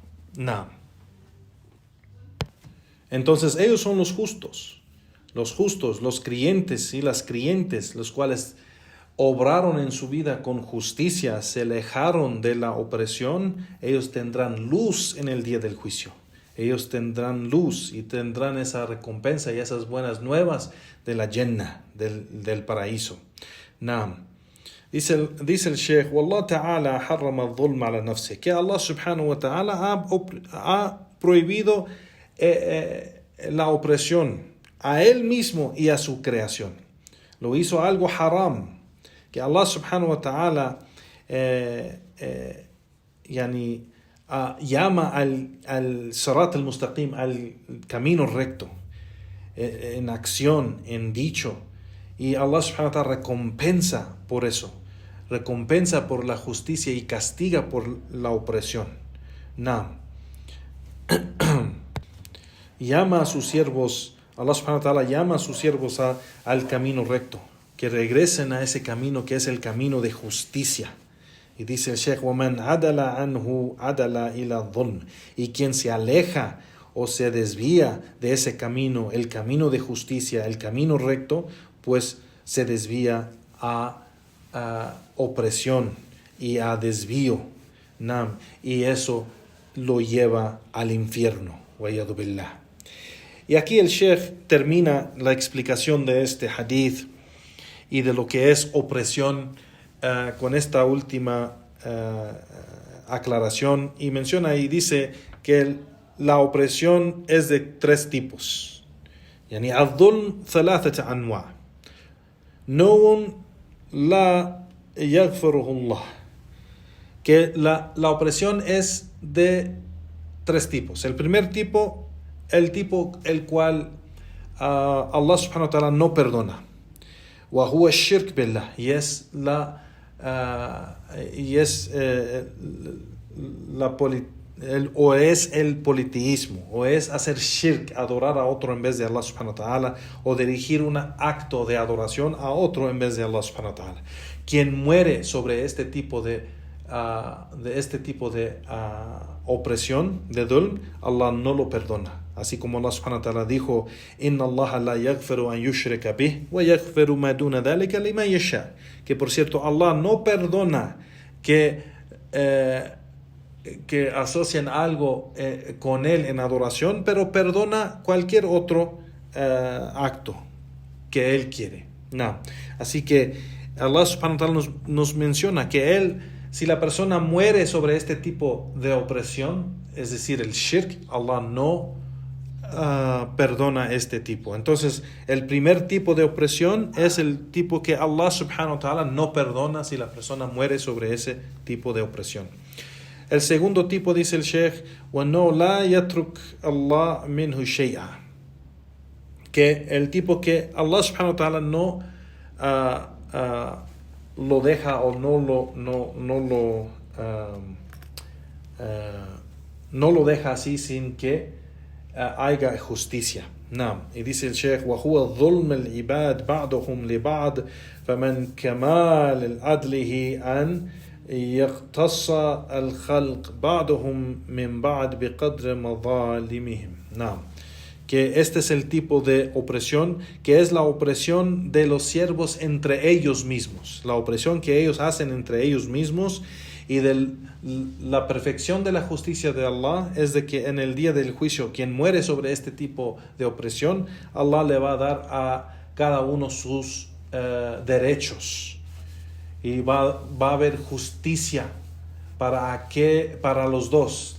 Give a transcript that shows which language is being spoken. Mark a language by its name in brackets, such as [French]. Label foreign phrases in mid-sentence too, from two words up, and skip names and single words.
[Spanish] Entonces ellos son los justos, los creyentes y las creyentes, los cuales obraron en su vida con justicia, se alejaron de la opresión. Ellos tendrán luz en el día del juicio. Ellos tendrán luz y tendrán esa recompensa y esas buenas nuevas de la Jannah, del paraíso. Dice el Sheikh, [Arabic] والله تعالى حرم الظلم على نفسي, [Spanish] que Allah [Arabic] سبحانه وتعالى [Spanish] ha prohibido la opresión a él mismo y a su creación. Lo hizo algo haram, que Allah [Arabic] سبحانه وتعالى [Spanish] llama al [Arabic] الصراط المستقيم, [Spanish] al camino recto, en acción, en dicho, y Allah [Arabic] سبحانه وتعالى [Spanish] recompensa por eso, recompensa por la justicia y castiga por la opresión. Llama a sus siervos, Allah [Arabic] سبحانه وتعالى [Spanish] llama a sus siervos al camino recto, que regresen a ese camino que es el camino de justicia. Y dice el Sheikh, [Arabic] وَمَنْ عَدَلَ عَنْهُ عَدَلَ إِلَى الظُّلْمِ, [Spanish] y quien se aleja o se desvía de ese camino, el camino de justicia, el camino recto, pues se desvía a opresión y a desvío. Nam, y eso lo lleva al infierno. [Arabic] والعياذ بالله. [Spanish] Y aquí el Sheikh termina la explicación de este hadith y de lo que es opresión con esta última aclaración, y menciona y dice que la opresión es de 3 tipos. [Arabic] يعني الظلم ثلاثة أنواع. نوع لا يغفره الله. [Spanish] Que la opresión es de 3 tipos. El primer tipo, el cual Allah [Arabic] سبحانه وتعالى [Spanish] no perdona. [Arabic] وهو الشرك بالله. [Spanish] Y es o es el politeísmo, o es hacer shirk, adorar a otro en vez de Allah [Arabic] سبحانه وتعالى, [Spanish] o dirigir un acto de adoración a otro en vez de Allah [Arabic] سبحانه وتعالى. [Spanish] Quien muere sobre este tipo de opresión, de dhulm, Allah no lo perdona. Así como Allah [Arabic] سبحانه وتعالى [Spanish] dijo: [Arabic] إن الله لا يغفر أن يشرك به ويغفر ما دون ذلك لمن يشاء. [Spanish] Que por cierto, Allah no perdona que asocian algo con él en adoración, pero perdona cualquier otro acto que él quiere. No. Así que Allah [Arabic] سبحانه وتعالى [Spanish] nos menciona que si la persona muere sobre este tipo de opresión, es decir, el shirk, Allah no perdona este tipo. Entonces, el primer tipo de opresión es el tipo que Allah [Arabic] سبحانه وتعالى [Spanish] no perdona si la persona muere sobre ese tipo de opresión. El segundo tipo, dice el Sheikh, [Arabic] وَنَوْ لَا يَتْرُكْ اللَّهُ مِنْهُ شَيْئًا, [Spanish] que el tipo que Allah [Arabic] سبحانه وتعالى [Spanish] no lo deja o no lo deja así sin que haya justicia. نعم. Y dice el Sheikh: [Arabic] وَهُوَ ظُلْمَ الْعِبَادِ بَعْضُهُمْ لِبَعْضٍ فَمَنْ كَمَالِ عَدْلِهِ أَنْ يَقْتَصَّ الْخَلْقِ بَعْضُهُمْ مِنْ بَعْضٍ بِقَدْرِ مَظَالِمِهِمْ. نعم. [Spanish] Que este es el tipo de opresión, que es la opresión de los siervos entre ellos mismos, la opresión que ellos hacen entre ellos mismos. Y la perfección de la justicia de Allah es de que en el día del juicio, quien muere sobre este tipo de opresión, Allah le va a dar a cada uno sus derechos, y va a haber justicia para los dos.